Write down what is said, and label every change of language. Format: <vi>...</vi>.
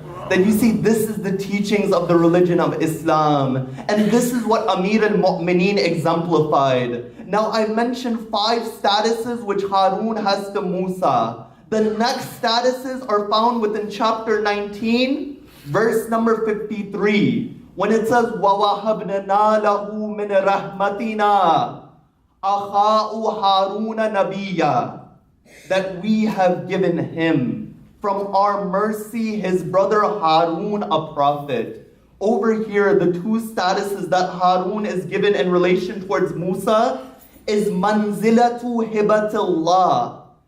<en>That you see, this is the teachings of the religion of Islam. And this is what Amir al-Mu'mineen exemplified. Now I mentioned 5 statuses which Harun has to Musa. The next statuses are found within chapter 19, verse number 53. When it says,</en> <ar>وَوَهَبْنَا لَهُ مِنْ رَحْمَتِنَا أَخَاءُ هَارُونَ نَبِيًّا.</ar> <en>that we have given him from our mercy his brother Harun a prophet. Over here, the two statuses that Harun is given in relation towards Musa is manzilatu hibatillah.</en>